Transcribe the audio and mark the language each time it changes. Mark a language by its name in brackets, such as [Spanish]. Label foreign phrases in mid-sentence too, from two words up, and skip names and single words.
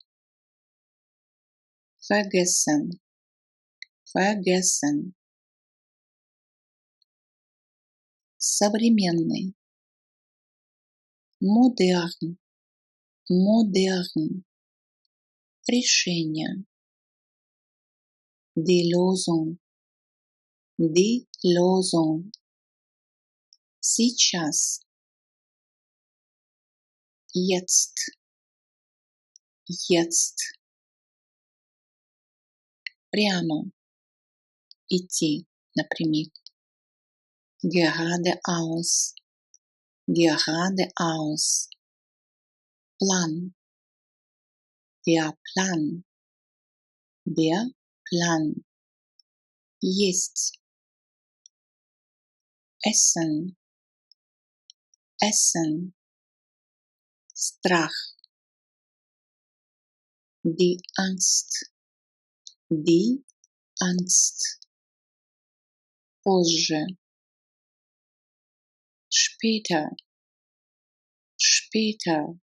[German] vergessen, vergessen, современный, modern, modern, решение, die Lösung, die Lösung, сейчас, jetzt, jetzt, [Russian] прямо, идти напрямик, [German] geradeaus, geradeaus, Plan, der Plan, der Plan, есть, essen, essen, страх, die Angst, die Angst, позже, später, später,